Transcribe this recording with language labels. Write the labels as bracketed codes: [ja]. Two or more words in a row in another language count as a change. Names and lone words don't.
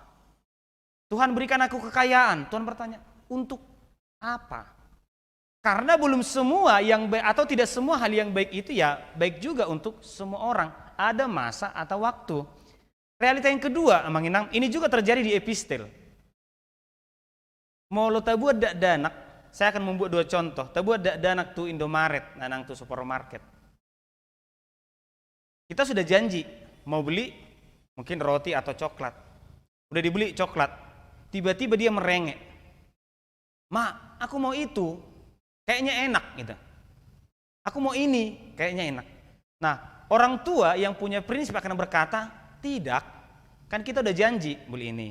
[id] Tuhan berikan aku kekayaan. Tuhan bertanya, untuk apa? Karena belum semua yang baik atau tidak semua hal yang baik itu ya baik juga untuk semua orang. Ada masa atau waktu. Realita yang kedua, Amanginang, ini juga terjadi di epistel. [bbc] Mau lo tabuat dak danak, [id] saya akan membuat dua contoh. [bbc] Tabuat dak danak tu Indomaret, nanang tu supermarket. [id] Kita sudah janji mau beli mungkin roti atau coklat. Udah dibeli coklat, tiba-tiba dia merengek. Mak, aku mau itu, kayaknya enak gitu. Aku mau ini, kayaknya enak. Nah, orang tua yang punya prinsip akan berkata, tidak, kan kita udah janji beli ini.